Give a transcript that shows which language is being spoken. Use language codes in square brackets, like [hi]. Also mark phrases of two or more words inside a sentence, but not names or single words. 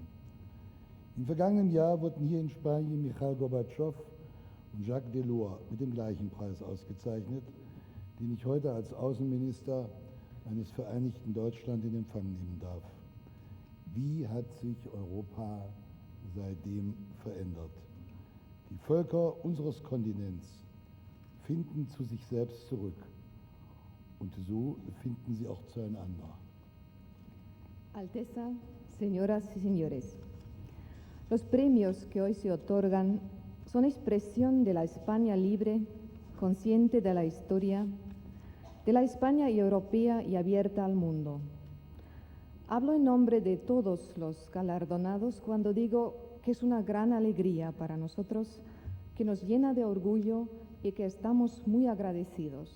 [de] Im vergangenen Jahr wurden hier in Spanien Michail Gorbatschow und Jacques Delors mit dem gleichen Preis ausgezeichnet, den ich heute als Außenminister eines vereinigten Deutschland in Empfang nehmen darf. Wie hat sich Europa seitdem verändert? Die Völker unseres Kontinents finden zu sich selbst zurück und so finden sie auch zueinander. [es] Alteza, señoras y señores, los premios que hoy se otorgan son expresión de la España libre, consciente de la historia, de la España europea y abierta al mundo. Hablo en nombre de todos los galardonados cuando digo que es una gran alegría para nosotros, que nos llena de orgullo y que estamos muy agradecidos.